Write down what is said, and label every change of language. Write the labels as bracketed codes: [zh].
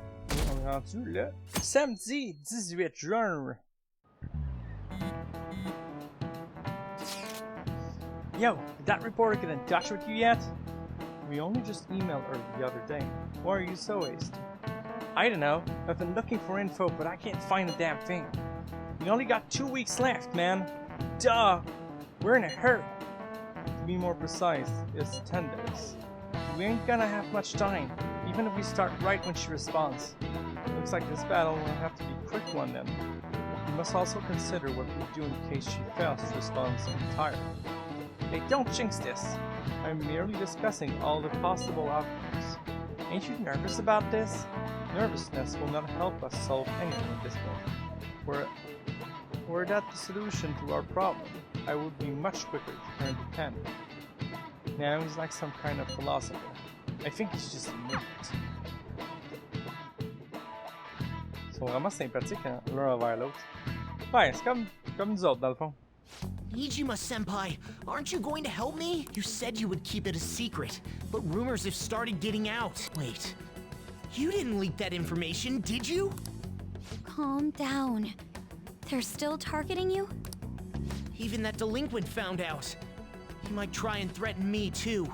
[fr] On est rendu le samedi 18 juin. [en] Yo, did that reporter get in touch with you yet? We only just emailed her the other day. Why are you so hasty? I don't know. I've been looking for info, but I can't find a damn thing. We only got 2 weeks left, man. Duh! We're in a hurry. To be more precise, it's 10 days. We ain't gonna have much time, even if we start right when she responds. Looks like this battle will have to be a quick one then. We must also consider what we do in case she fails to respond entirely. Hey, don't jinx this. I'm merely discussing all the possible outcomes. Ain't you nervous about this? Nervousness will not help us solve anything at this point. Were that the solution to our problem, I would be much quicker to turn the pen. Now he's like some kind of philosopher. I think he's just a nerd. [fr] Ils sont vraiment sympathiques hein, l'un envers l'autre. Ouais, c'est comme nous autres dans le fond. [en] Nijima-senpai, aren't you going to help me? You said you would keep it a secret, but rumors have started getting out. Wait, you didn't leak that information, did you? Calm down. They're still targeting you? Even that delinquent found out. He might try and threaten me too.